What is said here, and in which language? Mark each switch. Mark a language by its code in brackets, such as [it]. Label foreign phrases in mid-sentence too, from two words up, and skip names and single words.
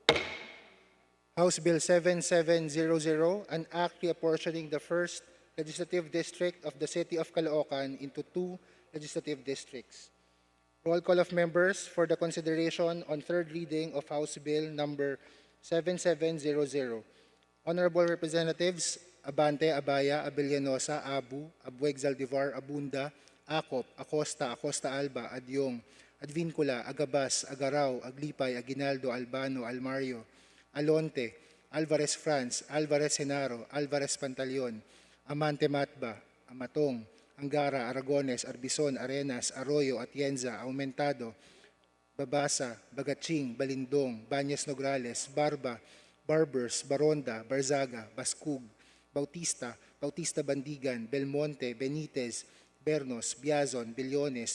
[en] House Bill 7700, an act reapportioning the 1st Legislative District of the City of Caloocan into 2 legislative districts. Roll call of members for the consideration on third reading of House Bill number 7700. Honorable Representatives Abante, Abaya, Abellanosa, Abu, Abueg, Zaldivar, Abunda, Acop, Acosta, Acosta Alba, Adyong, Advincula, Agabas, Agarao, Aglipay, Aguinaldo, Albano, Almario, Alonte, Alvarez Franz, Alvarez Senaro, Alvarez Pantaleon, Amante Matba, Amatong, Angara, Aragones, Arbison, Arenas, Arroyo, Atienza, Aumentado, Babasa, Bagaching, Balindong, Banyas Nograles, Barba, Barbers, Baronda, Barzaga, Baskug, Bautista, Bautista Bandigan, Belmonte, Benitez, Bernos, Biazon, Billones,